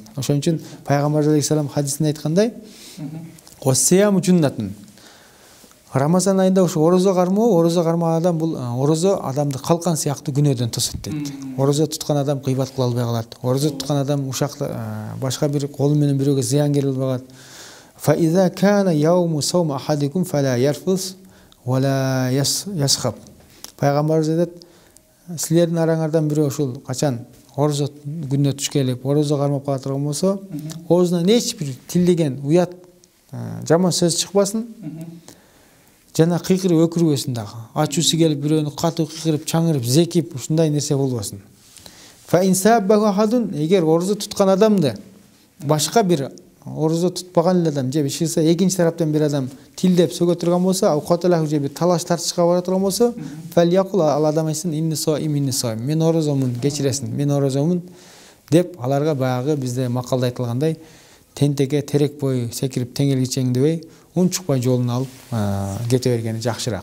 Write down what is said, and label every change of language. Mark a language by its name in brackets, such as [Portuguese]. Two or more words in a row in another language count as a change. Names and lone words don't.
[Kyrgyz] Ошон үчүн пайгамбар алейхиссалам хадисинде айткандай: [Arabic] "الصيام جنة". [Kyrgyz] Рамазан айында ушу орозо кармаган адам, бул орозо адамды калкан сыяктуу күнөөдөн тосот дейт. Орозо туткан адам кыйбат кыла албай калат. Орозо туткан адам башка бир колу менен бирөөгө зыян келе албай калат. [Arabic] فإذا كان يوم صوم أحدكم فلا يرفث ولا يصخب. [Kyrgyz] Пайгамбарыбыз айтат, силердин араңардан бирөө ушул качан орозо күнүнө туш келип, орозо кармап кала турган болсо, оозунан эч бир тилдеген, уят, жаман сөз чыкпасын. Жана кыйкырып өкүрбөсүн дагы. Ачуусу келип бирөөнү катуу кыйкырып, чаңырып, зекип, ушундай нерсе болбосун. [Arabic] فإن سابه أحد, [Kyrgyz] эгер орозо туткан адамды башка бир орозо тутпаган эле адам же биширсе, экинчи тараптан бир адам тилдеп сөгө турган болсо, авкаталах же бир талаш тартышка бара турган болсо, фалякул, ал адам айтсын: [Arabic] "إني صائم, [Kyrgyz] мен орозомун, кечиресиң, мен орозомун" деп аларга баягы бизде макалда айтылгандай тентеге терек бою секирип теңелгичең дебей, унчукпай жолун алып кете бергени жакшыраак.